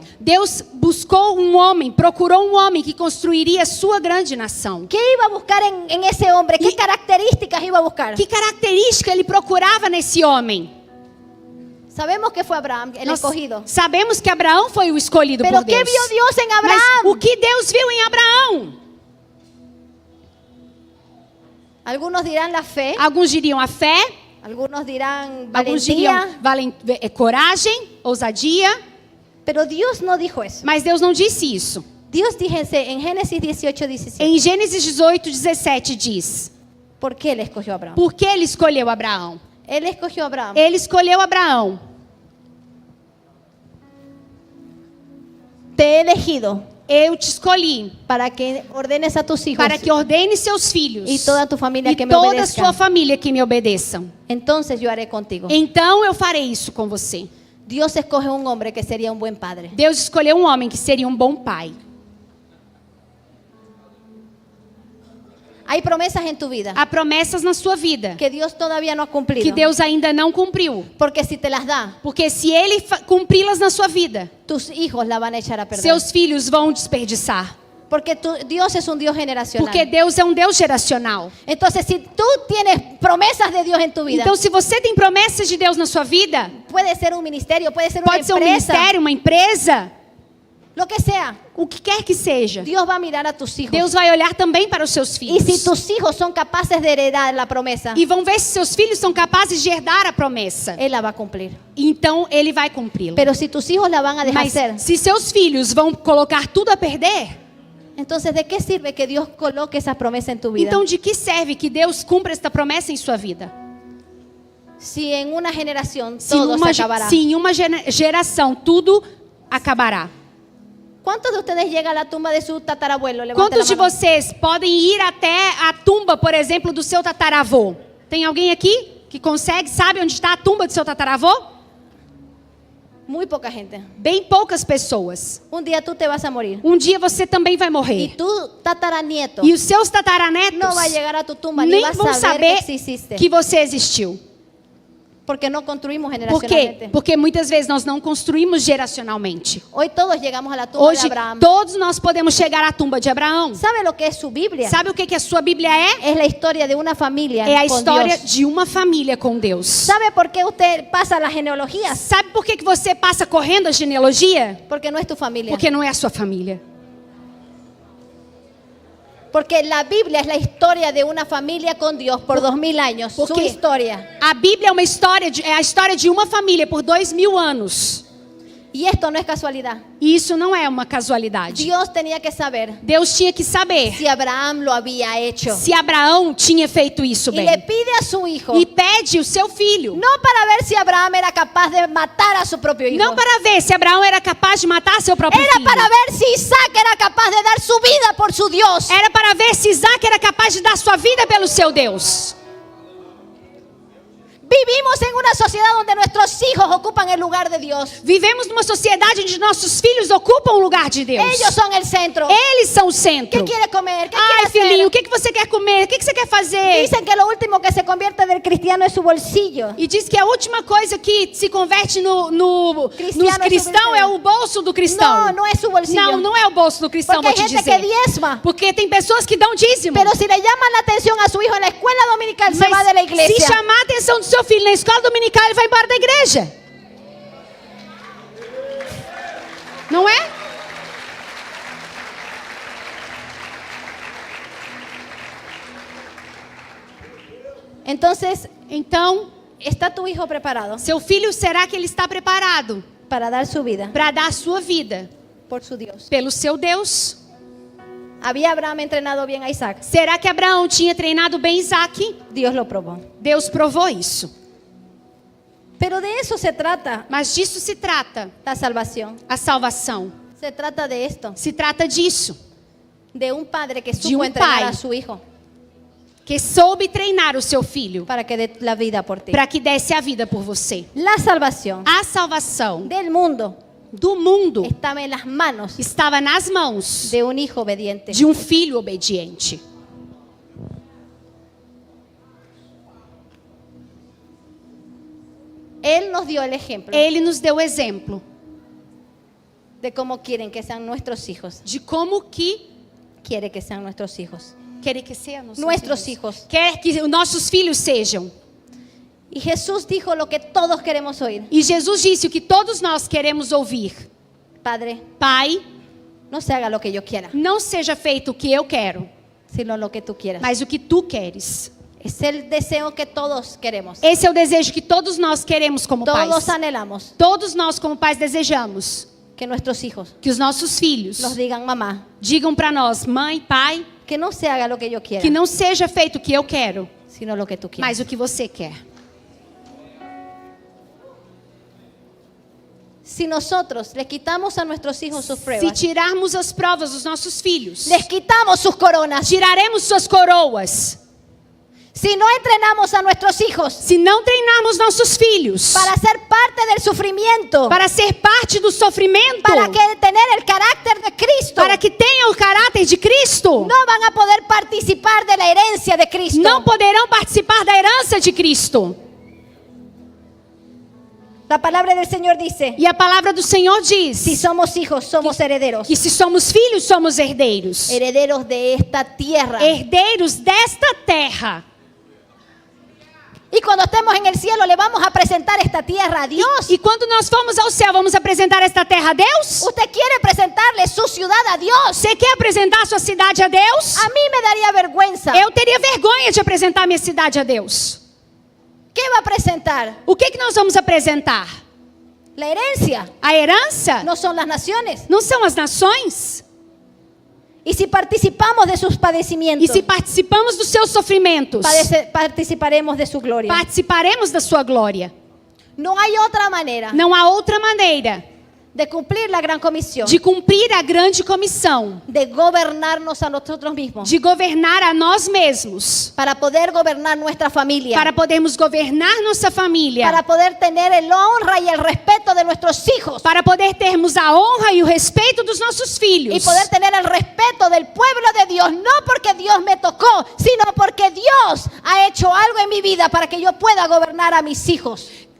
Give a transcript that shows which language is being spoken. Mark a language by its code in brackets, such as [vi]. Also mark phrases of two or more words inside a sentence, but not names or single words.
[pt] Deus buscou um homem, procurou um homem que construiria sua grande nação. [es] ¿Qué iba a buscar en ese hombre? ¿Qué Y- características iba a buscar? [pt] Que característica ele procurava nesse homem? [es] Sabemos que fue Abraham el [pt] Nós [es] escogido. [pt] sabemos que Abraão foi o escolhido [es] Pero por ¿qué [pt] Deus. [es] vio Dios en [pt] Mas [es] Abraham? [pt] o que Deus viu em Abraão? [es] Algunos dirán la fe, [pt] Alguns diriam a fé, [es] algunos dirán [pt] alguns diriam [es] valentía, [pt] coragem, ousadia, [es] pero Dios no dijo eso. [pt] mas Deus não disse isso. [es] Dios dice en Génesis 18:17, [pt] Em Gênesis 18, 17 diz: [es] ¿por qué él escogió a Abraham? [pt] por que ele escolheu Abraão? [es] Él escogió a Abraham [pt] Ele escolheu Abraão. [es] te he elegido [pt] Eu te escolhi [es] para que ordenes a tus hijos [pt] para que ordene seus filhos [es] y toda tu familia [pt] e [es] que me [pt] toda a [es] obedezcan. [pt] sua família que me obedeçam. [es] Entonces yo haré contigo. [pt] Então eu farei isso com você. [es] Dios escoge un hombre que sería un buen padre. [pt] Deus escolheu um homem que seria um bom pai. [es] Hay promesas en tu vida [pt] Há promessas na sua vida [es] que Dios todavía no ha cumplido. [pt] que Deus ainda não cumpriu. [es] Porque si te las da, [pt] Porque se ele cumpri-las na sua vida, [es] tus hijos la van a echar a perder. [pt] seus filhos vão desperdiçar. [es] Porque Dios es un Dios generacional. [pt] Porque Deus é um Deus geracional. [es] Entonces, si tú tienes promesas de Dios en tu vida, [pt] Então, se você tem promessas de Deus na sua vida, [es] puede ser un ministerio, puede ser una [pt] pode ser um [es] empresa, [pt] ministério, uma empresa, [es] lo que sea. [pt] o que quer que seja. [es] Dios va a mirar a tus hijos. [pt] Deus vai olhar também para os seus [es] Y [pt] filhos. [es] si tus hijos son capaces de heredar la promesa, [pt] E vão ver se seus filhos são capazes de herdar a promessa. [es] Él la va a cumplir. [pt] Então, ele vai cumpri-la. [es] Pero si tus hijos la van a dejar [pt] Mas [es] ser, [pt] se seus filhos vão colocar tudo a perder, [es] entonces ¿de qué sirve que Dios coloque esa promesa en tu vida? [pt] então de que serve que Deus cumpra esta promessa em sua vida? [es] Si en una generación [pt] Se [es] todo se acabará. [pt] em uma geração tudo acabará. [es] ¿Cuántos de ustedes llegan a la tumba de su tatarabuelo? [pt] Levante Quantos de [es] la mano. [pt] vocês podem ir até a tumba, por exemplo, do seu tataravô? Tem alguém aqui que consegue, sabe onde está a tumba do seu tataravô? [es] Muy poca gente. [pt] Bem poucas pessoas. [es] Un día tú te vas a morir. [pt] Um dia você também vai [es] Y [pt] morrer. [es] tu tataranieto [pt] E os seus tataranetos [es] no va a llegar a tu tumba ni [pt] nem [es] va a [pt] vão [es] saber [pt] saber [es] que exististe. [pt] que você existiu. [es] Porque no construimos [pt] Por quê? [es] generacionalmente. [pt] Porque muitas vezes nós não construímos geracionalmente. [es] Hoy todos llegamos a la tumba [pt] Hoje, [es] de Abraham. [pt] todos nós podemos chegar à tumba de Abraão. [es] ¿Sabe lo que es su Biblia? [pt] Sabe o que a sua Bíblia é? [es] Es la historia de una familia [pt] É a [es] con [pt] história [es] Dios. [pt] de uma família com Deus. [es] ¿Sabe por qué usted pasa las genealogías? [pt] Sabe por que você passa correndo a genealogia? [es] Porque no es tu familia. [pt] Porque não é a sua família. [es] Porque la Biblia es la historia de una familia con Dios por 2000 años. ¿Por Su qué? historia. [pt] A Bíblia é a história de uma família por 2000 anos. [es] Y esto no es casualidad. [pt] E isso não é uma casualidade. [es] Dios tenía que saber [pt] Deus tinha que saber [es] si Abraham lo había hecho. [pt] se Abraão tinha feito isso [es] Y [pt] bem. [es] le pide a su hijo, [pt] E pede o seu filho. [es] no para ver si Abraham era capaz de matar a su propio hijo. [pt] Não para ver se Abraão era capaz de matar seu próprio [es] Era [pt] filho. [es] para ver si Isaac era capaz de dar su vida por su Dios. [pt] Era para ver se Isaac era capaz de dar sua vida pelo seu Deus. [es] Vivimos en una sociedad donde nuestros hijos ocupan el lugar de Dios. [pt] Vivemos numa sociedade onde nossos filhos ocupam o lugar de Deus. [es] Ellos son el centro. [pt] Eles são o centro. [es] ¿Qué quiere comer? ¿Qué [pt] Ai, [es] quiere [pt] filhinho, o [es] hacer? [pt] que você quer comer? O que você quer fazer? [es] Dicen que lo último que se convierte del cristiano es su bolsillo. [pt] E diz que a última coisa que se converte nos Cristiano é cristãos subir- é o bolso do cristão. [es] No, no es su bolsillo. [pt] Não é o bolso do cristão, [es] Porque [pt] vou [es] hay [pt] te [es] gente que [pt] dizer. [es] diezma. [pt] Porque tem pessoas que dão dízimo. [es] Pero si le llaman la atención a su hijo en la escuela dominical, se va de la [pt] Mas se [es] iglesia. [pt] chamar a atenção do seu filho na escola dominical, ele vai embora da igreja. Não é? [es] Entonces, [pt] Então, [es] ¿está tu hijo preparado [pt] seu filho, será que ele está preparado [es] para dar su vida [pt] para dar a sua vida [es] por su Dios? [pt] pelo seu Deus? [es] ¿Había Abraham entrenado bien a Isaac? [pt] Será que Abraão tinha treinado bem Isaac? [es] Dios lo probó. [pt] Deus provou isso. [es] Pero de eso se trata [pt] Mas disso se trata [es] la salvación. [pt] a salvação. [es] Se trata de esto, [pt] Se trata disso, [es] de un padre que [pt] De [es] supo un entrenar [pt] pai. [es] a su hijo [pt] que soube treinar o seu filho [es] para que dé la vida por ti. [pt] para que desse a vida por você. [es] La salvación [pt] A salvação [es] del mundo [pt] do mundo [es] estaba en las manos [pt] estava nas mãos [es] de un hijo obediente. [pt] de um filho obediente. [es] Él nos dio el ejemplo [pt] Ele nos deu exemplo [es] de cómo quieren que sean nuestros hijos. [pt] de como que [es] Quiere que sean nuestros hijos. [pt] quer que sejam [es] Nuestros hijos. [pt] Quer que os nossos filhos sejam. [es] Y Jesús dijo lo que todos queremos oír. [pt] E Jesus disse o que todos nós queremos ouvir: [es] Padre, [pt] Pai, [es] no se haga lo que yo quiera, [pt] não seja feito o que eu quero, [es] sino lo que tú quieras. [pt] mas o que tu queres. [es] Es el deseo que todos queremos. [pt] Esse é o desejo que todos nós queremos como [es] Todos [pt] pais. [es] anhelamos [pt] Todos nós como pais desejamos [es] que nuestros hijos [pt] que os nossos filhos [es] nos digan, mamá, [pt] digam para nós: mãe, pai, [es] que no se haga lo que yo quiera, [pt] que não seja feito o que eu quero, [es] sino lo que tú quieras. [pt] mas o que você quer. [es] Si nosotros les quitamos a nuestros hijos sus [pt] Se [es] pruebas, [pt] tirarmos as provas dos nossos filhos, [es] les quitamos sus coronas, [pt] tiraremos suas coroas. [es] si no entrenamos a nuestros hijos [pt] Se não treinarmos nossos filhos [es] para ser parte del sufrimiento, [pt] para ser parte do sofrimento, [es] para que tener el carácter de Cristo, [pt] para que tenha o caráter de Cristo, [es] no van a poder participar de la herencia de Cristo. [pt] não poderão participar da herança de Cristo. [es] La palabra del Señor dice, [pt] E a palavra do Senhor diz [es] si somos hijos, somos herederos. [pt] que se somos filhos, somos herdeiros. [es] Herederos de esta tierra. [pt] Herdeiros desta terra. [es] Y cuando estemos en el cielo, le vamos a presentar esta tierra a Dios. [pt] E quando nós formos ao céu, vamos apresentar esta terra a Deus? [es] ¿Usted quiere presentarle su ciudad a Dios? [pt] Você quer apresentar a sua cidade a Deus? [es] A mí me daría vergüenza. [pt] Eu teria vergonha de apresentar minha cidade a Deus. [es] ¿Qué va a presentar? [pt] O que nós vamos apresentar? [es] La herencia. [pt] A herança? [es] No son las naciones. [pt] Não são as nações? [es] Y si participamos de sus [pt] E [es] padecimientos, [pt] se participamos dos seus sofrimentos, [es] participaremos de su gloria. [pt] participaremos da sua glória. [es] No hay otra manera [pt] Não há outra maneira [es] de cumplir la gran comisión, [pt] de cumprir a grande comissão, [es] de gobernarnos a nosotros mismos, [pt] de governar a nós mesmos, [es] para poder gobernar nuestra familia, [pt] para podermos governar nossa família, [es] para poder tener el honra y el respeto de nuestros hijos, [pt] para poder termos a honra e o respeito dos nossos filhos, [es] y poder tener el respeto del pueblo de Dios, no porque Dios me tocó, sino porque Dios ha hecho algo en mi vida para que yo pueda gobernar a mis hijos.